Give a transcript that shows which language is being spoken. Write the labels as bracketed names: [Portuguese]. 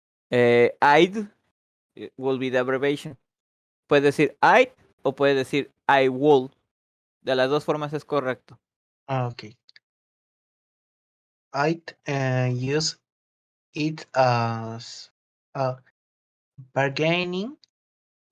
[English] I'd will be the abbreviation. [Spanish] Puedes decir I o puedes decir [English] I would. [Spanish] De las dos formas es correcto. [English] okay. I'd use it as a bargaining chip.